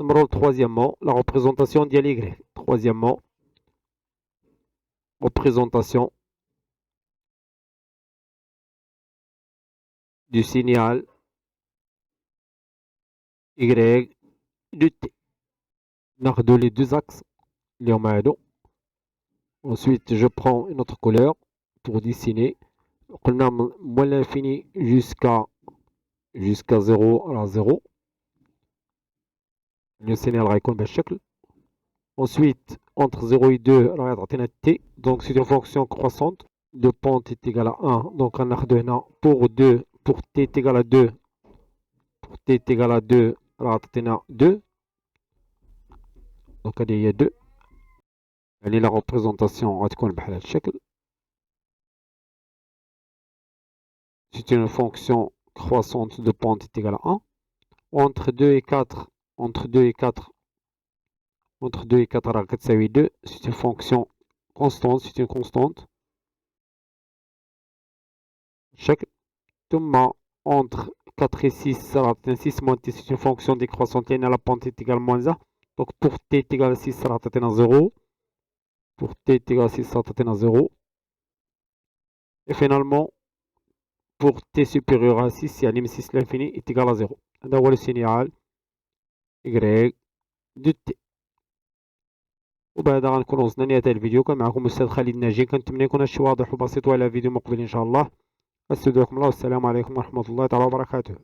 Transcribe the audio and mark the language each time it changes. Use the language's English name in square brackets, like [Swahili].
[French] Troisièmement, la représentation ديال y. Troisièmement, représentation du signal y de t. [Arabic] ناخذ [French] les deux axes [Arabic] اللي هما هادو. [French] Ensuite, je prends une autre couleur pour dessiner. قلنا moins l'infini jusqu'à 0 على 0. Le signal [Arabic] غيكون بهذا الشكل. [French] Ensuite, entre 0 et 2, [Arabic] راه غتعطينا [French] t. Donc c'est une fonction croissante. De pente est égal à 1. Donc on a هنا pour 2, pour t est égal à 2. Pour t est égal à 2, [Arabic] راه غتعطينا [French] 2. [Arabic] Donc هذه هي 2. يعني [French] la représentation [Arabic] غتكون بحال هذا الشكل. [French] C'est une fonction croissante de pente est égale à 1. Entre 2 et 4, entre 2 et 4, entre 2 et 4, [Arabic] راه كتساوي [French] 2. C'est une fonction constante, c'est une constante. Chaque ثم entre 4 et 6, راه 6 moins t, c'est une fonction décroissante لأن la pente est égale à moins 1. Donc pour t est égal à 6, [Arabic] راه تعطينا [French] 0. Pour t est égal à 6, راه تعطينا 0. Et finalement, pour t supérieur à 6, [Arabic] يعني من [French] 6 l'infini est égal à 0. [Arabic] هذا هو السينيال [French] y de t. [Arabic] وبهذا غنكون وصلنا لنهاية الفيديو. كان معكم الأستاذ خالد ناجي. كنتمنى يكون هادشي واضح وبسيط، وإلى فيديو مقبل إن شاء الله. أستودعكم الله والسلام عليكم ورحمة الله تعالى وبركاته.